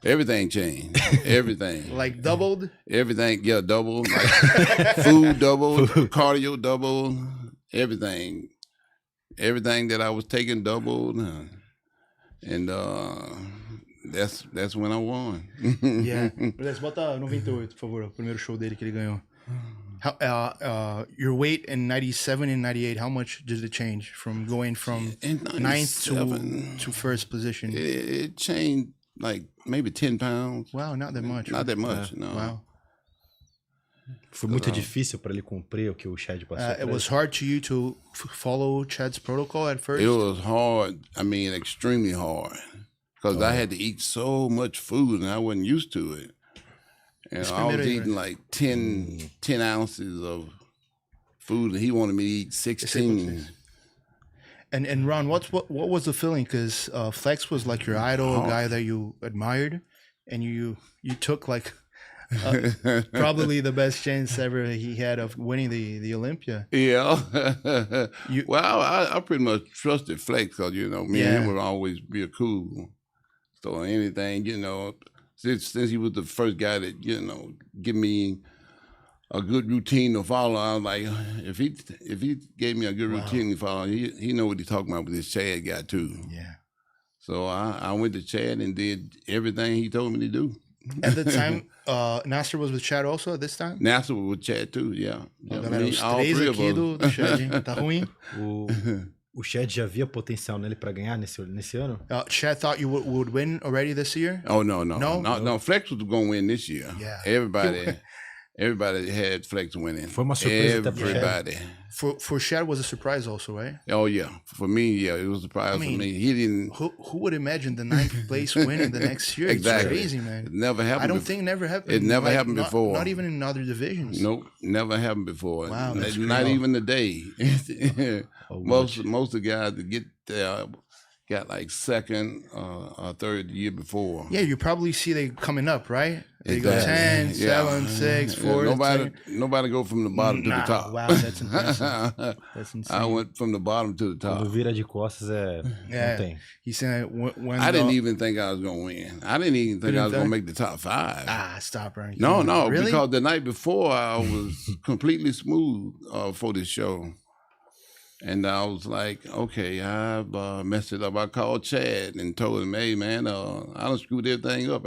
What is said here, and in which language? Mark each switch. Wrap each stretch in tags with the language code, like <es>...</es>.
<en>Everything changed. Everything. Like doubled? Everything, doubled. Like food doubled, cardio doubled, everything. Everything that I was taking doubled, and that's when I won. Yeah.</en> <pt>Let's bota 98, por favor, o primeiro show dele que ele ganhou.</pt> <en>How, your weight in 97 and 98, how much did it change from going from in 9th to first position? It changed like maybe 10 pounds. Wow, not that much. Not that much, no. Wow.</en> <pt>Foi muito difícil para ele cumprir o que o Chad passou.</pt> <en>It was hard to you to follow Chad's protocol at first? It was hard. I mean, extremely hard. Because I had to eat so much food and I wasn't used to it. And I was eating like 10 ounces of food and he wanted me to eat 16. And Ron, what was the feeling? Because Flex was like your idol, a guy that you admired, and you took like probably the best chance ever he had of winning the Olympia. Yeah. Well, I pretty much trusted Flex because, me and him would always be cool. So anything, since he was the first guy that, give me a good routine to follow, I was like, if he gave me a good routine to follow, he know what he's talking about with this Chad guy too. Yeah. So I went to Chad and did everything he told me to do. At the time, Nasser was with Chad also at this time? Nasser was with Chad too, yeah.</en> <pt>Galera, os três aqui do Chad, hein? Tá ruim? O Chad já via potencial nele para ganhar nesse ano?</pt> <en>Chad thought you would win already this year? Oh, no. Flex was going to win this year. Yeah. Everybody had Flex winning.</en> <pt>Foi uma surpresa até pro Chad.</pt> <en>Everybody. For Chad was a surprise also, right? Oh, yeah. For me, yeah, it was a surprise for me. He didn't... Who would imagine the 9th place winning the next year? Exactly. It's crazy, man. It never happened. I don't think it never happened. It never happened before. Not even in other divisions. Nope, never happened before. Wow, that's not even today. most of the guys that get there got like second or third the year before. Yeah, you probably see they coming up, right? They Exactly. go 10, 7, 6, 4. Nobody go from the bottom to the top. Wow, that's impressive. That's insane. I went from the bottom to the top.</en> <pt>Quando vira de costas não tem.</pt> <en>He said when I didn't even think I was going to win. I didn't even think I was going to make the top 5. Stop, Ronnie. No, really? Because the night before I was completely smooth for this show. And I was like, okay, I've messed it up. I called Chad and told him, hey, man, I done screwed everything up.</en>